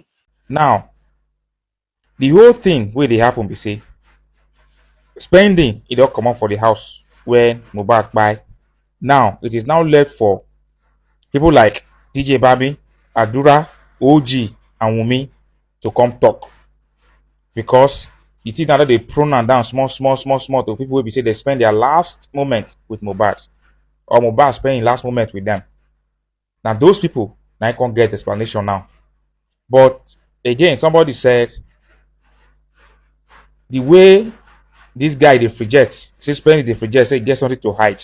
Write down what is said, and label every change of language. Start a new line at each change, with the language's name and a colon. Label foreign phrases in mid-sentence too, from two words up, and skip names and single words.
Nigerian Pidgin: Now, the whole thing wey dey happen be say spending e don comot for the house when Mohbad kpai. Now it is now left for people like DJ Babi, Adura, OG, and Wunmi to come talk, because the thing now they prone am down small to people wey be say they spend their last moment with Mohbad, or Mohbad spending last moment with them. Now those people now can't get explanation now. But again, somebody said the way this guy dey project, say spending dey project, say he get something to hide.